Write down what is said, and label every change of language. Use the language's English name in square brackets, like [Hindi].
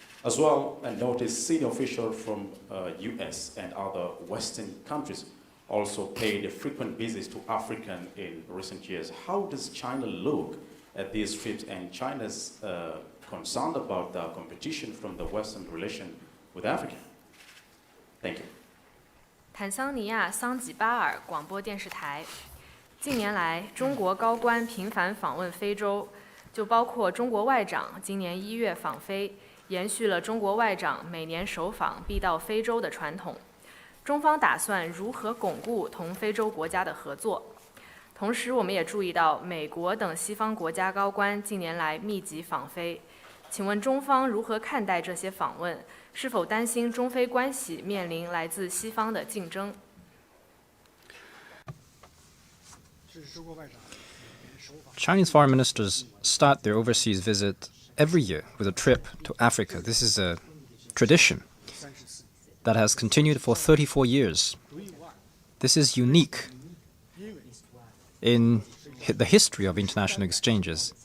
[English] As well, I noticed senior officials from US and other Western countries also paid frequent visits to Africa in recent years. How does China look at these trips, and China's concerned about the competition from the Western relation with Africa? Thank you. [Chinese] 坦桑尼亚桑吉巴尔广播电视台。近年来，中国高官频繁访问非洲，就包括中国外长今年1月访非。延续了中国外长每年首访必到非洲的传统。中方打算如何巩固同非洲国家的合作？同时，我们也注意到美国等西方国家高官近年来密集访菲。请问中方如何看待这些访问？是否担心中非关系面临来自西方的竞争？ [English] Chinese foreign ministers start their overseas visit every year with a trip to Africa. This is a tradition that has continued for 34 years. This is unique in the history of international exchanges.